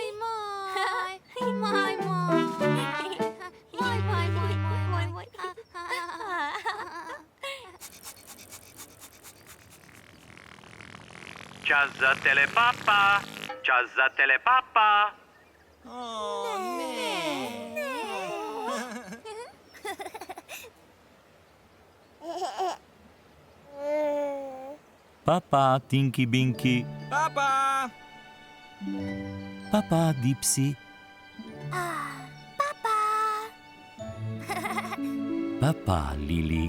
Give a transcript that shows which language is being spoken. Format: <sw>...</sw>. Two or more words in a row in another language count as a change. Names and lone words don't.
<sl>Moj, moj. Moj, moj. Čas za telepapa. Čas za telepapa. Papa, Tinky Binky. Papa! Papa, Dipsy. Papa, Lili.</sl>